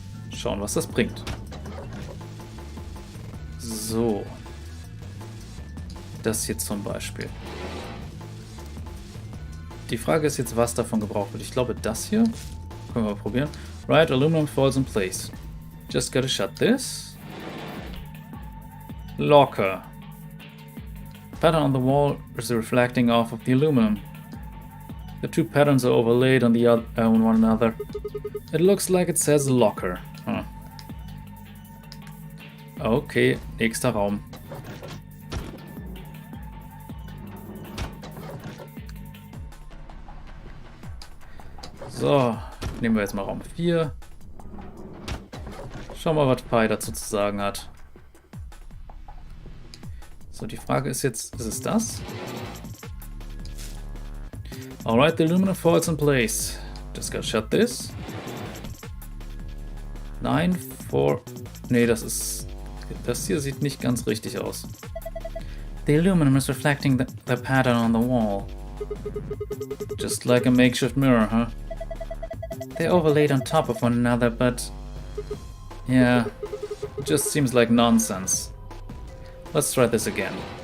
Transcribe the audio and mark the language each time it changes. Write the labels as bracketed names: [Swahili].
[German] Schauen, was das bringt. So. Das hier zum Beispiel. Die Frage ist jetzt, was davon gebraucht wird. Ich glaube, das hier. Können wir mal probieren. [English] Right, aluminum falls in place. Just gotta shut this. Locker. Pattern on the wall is reflecting off of the aluminum. The two patterns are overlaid on one another. It looks like it says locker. Huh. [German] Okay, nächster Raum. So, nehmen wir jetzt mal Raum 4. Schauen wir mal, was Pi dazu zu sagen hat. So, die Frage ist jetzt, ist es das? [English] Alright, the aluminum falls in place. Just gotta shut this. [German] 9, 4... Nee, das hier sieht nicht ganz richtig aus. [English] The aluminum is reflecting the pattern on the wall. Just like a makeshift mirror, huh? They're overlaid on top of one another, but... yeah, it just seems like nonsense. Let's try this again.